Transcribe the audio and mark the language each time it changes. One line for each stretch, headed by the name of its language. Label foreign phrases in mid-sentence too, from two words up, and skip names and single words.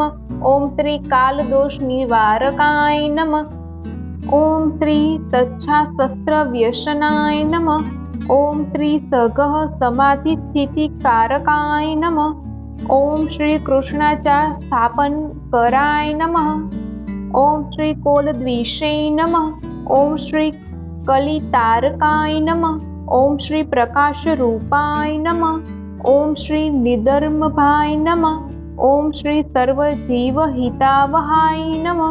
Sanskrit: ઓમ શ્રી કાલદોષ નિવારકાય નમઃ। ઓમ શ્રી તચ્છાસ્ત્ર વ્યસનાય નમઃ। ઓમ શ્રી સગહ સમાધિ સ્થિતિકારકાય નમઃ। ઓમ શ્રી કૃષ્ણાચા સ્થાપન कराय नमः। ओम श्री कोलद्विषे नमः। ओम श्री कलितारकाय नमः। ओम श्री प्रकाश रूपाय नमः। ओम श्री निधर्मभाय नमः। ओम श्री सर्वजीवहितावहाय नमः।